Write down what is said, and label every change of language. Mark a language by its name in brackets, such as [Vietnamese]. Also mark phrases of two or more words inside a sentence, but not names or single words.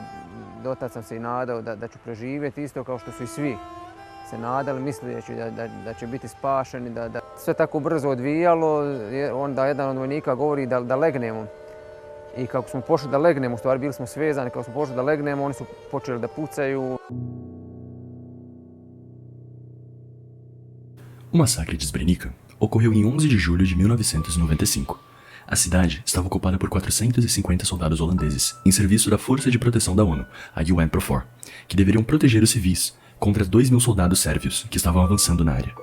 [Bosnian] Do tad sam se i nadao da ću preživjeti isto kao što su i svi se nadali, misleći da će biti spašeni, da sve tako brzo odvijalo, onda jedan od vojnika govori da legnemo. I kako smo pošli da legnemo, u stvari bili smo svezani, kako smo pošli da legnemo, oni su počeli da pucaju. [Portuguese] O massacre de Srebrenica ocorreu em 11 de julho de 1995. A cidade estava ocupada por 450 soldados holandeses em serviço da Força de Proteção da ONU, a UNPROFOR, que deveriam proteger os civis contra 2.000 soldados sérvios que estavam avançando na área.